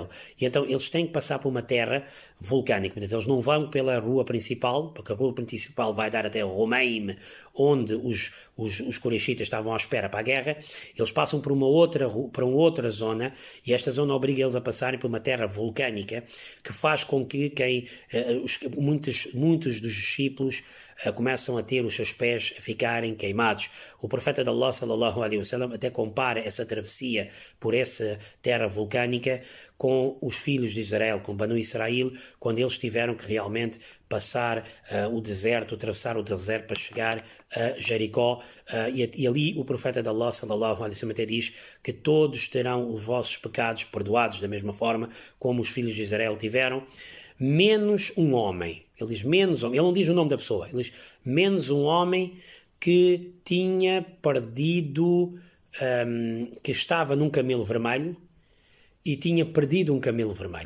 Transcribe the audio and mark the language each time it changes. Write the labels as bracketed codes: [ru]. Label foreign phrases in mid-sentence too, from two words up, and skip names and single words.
[pt] E então eles têm que passar por uma terra vulcânica. Portanto, eles não vão pela rua principal, porque a rua principal vai dar até Romeim, onde os quraishitas estavam à espera para a guerra. Eles passam por uma outra zona, e esta zona obriga eles a passarem por uma terra vulcânica, que faz com que muitos dos discípulos começam a ter os seus pés a ficarem queimados. O profeta de Allah [ar] صلى الله عليه وسلم [pt] até compara essa travessia por essa terra vulcânica com os filhos de Israel, com Banu Israel, quando eles tiveram que realmente passar atravessar o deserto para chegar a Jericó, e ali o profeta de Allah [ar] صلى الله عليه وسلم [pt] até diz que todos terão os vossos pecados perdoados da mesma forma como os filhos de Israel tiveram, menos um homem. Ele diz menos homem, ele não diz o nome da pessoa, ele diz menos um homem que tinha perdido, que estava num camelo vermelho e tinha perdido um camelo vermelho.